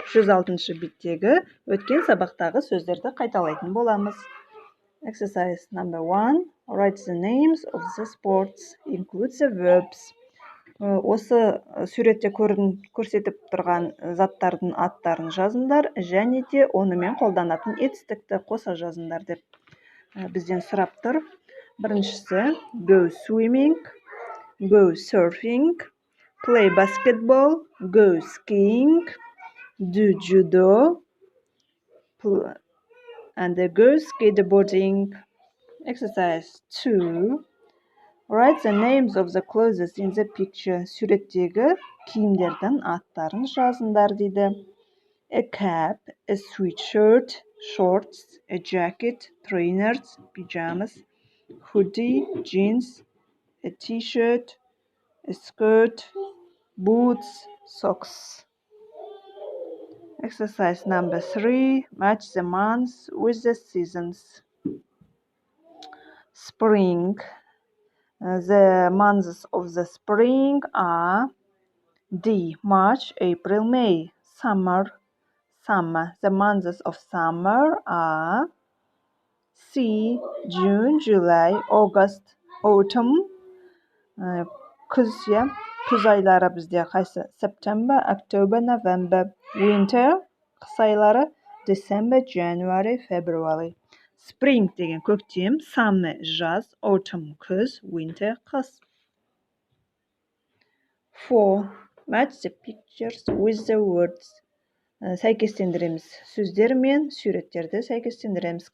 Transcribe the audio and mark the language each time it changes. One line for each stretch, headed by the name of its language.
Kazakh: 106 беттегі өткен сабақтағы сөздерді қайталайтын боламыз.
English: Exercise number 1. Write the names of the sports. Include the verbs.
Kazakh: Осы суретте көрсетіп тұрған заттардың аттарын жазыңдар, және де онымен қолданатын етістікті қоса жазыңдар деп бізден сұрап тұр. Біріншісі,
English: go swimming, go surfing, play basketball, go skiing, do judo, and go skateboarding. Exercise 2. Write the names of the clothes in the picture.
Kazakh: Суреттегі киімдердің аттарын жазыңдар дейді.
English: A cap, a sweatshirt, shorts, a jacket, trainers, pajamas, hoodie, jeans, a t-shirt, a skirt, boots, socks. Exercise number 3. Match the months with the seasons. Spring. The months of the spring are D. March, April, May. Summer. The months of summer are C. June, July, August. Autumn.
Kazakh: Күз айлары бізде қайсы?
English: September, October, November. Winter.
Kazakh: Қыс айлары
English: December, January, February.
Kazakh: Spring деген көктем, summer жаз, autumn күз, winter қыс.
English: 4. Match the pictures with the words.
Kazakh: Сәйкестендіреміз. Сөздер мен суреттерді сәйкестендіреміз.